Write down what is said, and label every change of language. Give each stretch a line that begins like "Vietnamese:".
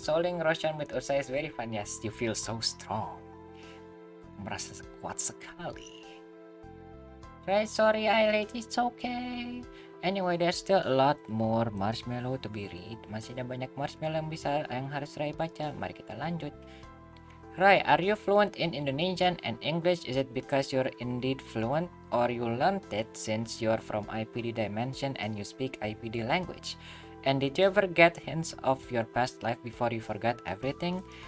English: Souling Roshan with Ursa is very fun. Yes, you feel so strong.
Indonesian: Merasa kuat sekali.
English: Right, sorry I late, it's okay. Anyway, there's still a lot more marshmallow to be read.
Indonesian: Masih ada banyak marshmallow yang harus Rai baca. Mari kita lanjut.
English: Rai, are you fluent in Indonesian and English? Is it because you're indeed fluent, or you learned it since you're from IPD dimension and you speak IPD language? And did you ever get hints of your past life before you forgot everything?